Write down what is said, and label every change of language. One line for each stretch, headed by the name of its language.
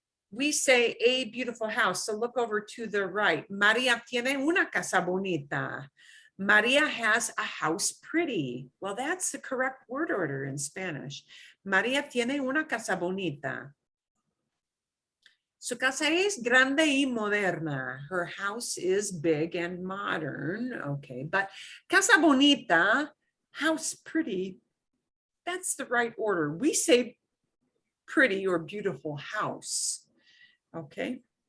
English: We say a beautiful house. So look over to the right.
Spanish: Maria tiene una casa bonita.
English: Maria has a house pretty. Well, that's the correct word order in Spanish.
Spanish: Maria tiene una casa bonita. Su casa es grande y moderna.
English: Her house is big and modern. Okay, but casa bonita, house pretty, that's the right order. We say pretty or beautiful house. Okay.